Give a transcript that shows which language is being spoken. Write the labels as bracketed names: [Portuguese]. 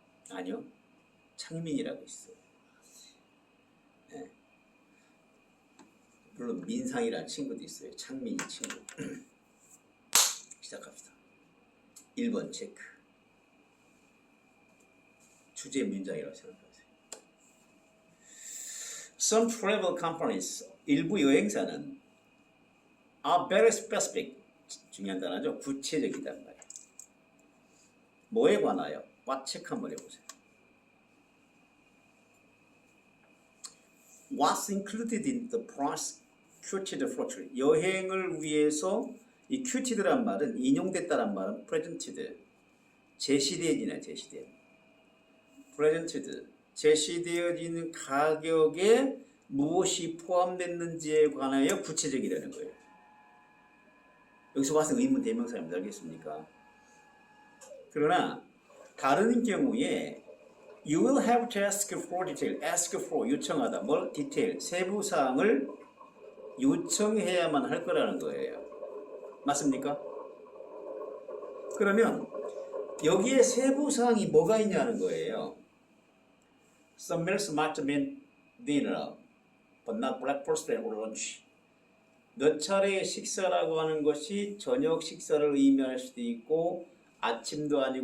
[Korean] 아니요. 창민이라고 있어요. 네. 물론 민상이라는 친구도 있어요. 창민이 친구. 시작합시다. 1번 체크. 주제 문장이라고 생각하세요. [English] Some travel companies, [Korean] 일부 여행사는 [English] are very specific, [Korean] 중요한 단어죠. 구체적이단 말이에요. 뭐에 관하여? what 체크 한번 해보세요. [English] What's included in the price quoted for trip? [Korean] 여행을 위해서 이 quoted란 말은 인용됐다란 말은 presented, 제시되어지네, 제시된. presented, 제시되어지는 가격에 무엇이 포함됐는지에 관하여 구체적이라는 거예요. 여기서 봤을 때 의문 대명사입니다. 알겠습니까? 그러나 다른 경우에 [English] You will have to ask for detail. Ask for, [Korean] 요청하다. 뭘? detail, 세부 사항을 요청해야만 할 거라는 거예요. 맞습니까? 그러면 여기에 세부 사항이 뭐가 있냐는 거예요. [English] Some meals might mean dinner, but not breakfast or lunch. [Korean] 몇 차례의 식사라고 하는 것이 저녁 식사를 의미할 수도 있고 아침도 아니고